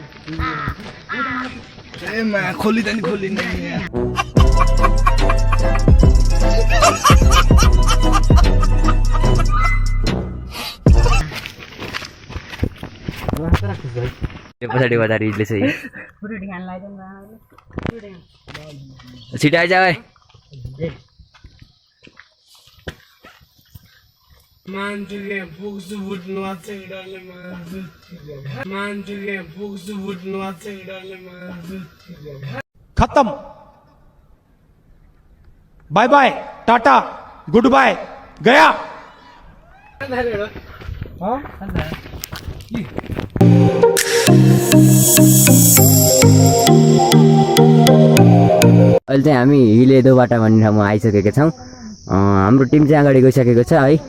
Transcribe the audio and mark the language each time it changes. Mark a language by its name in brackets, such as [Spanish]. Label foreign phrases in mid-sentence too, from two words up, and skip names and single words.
[Nepali] पछाडि बजार हिँड्दैछ। छिटो आइज भाइ। खत्म, [English] bye bye, [Nepali] टाटा, [English] good bye, [Nepali] गया। अहिले चाहिँ हामी हिलेदो बाटा भन्ने ठाउँमा आइसकेका छौँ। हाम्रो टिम चाहिँ अगाडि गइसकेको छ है।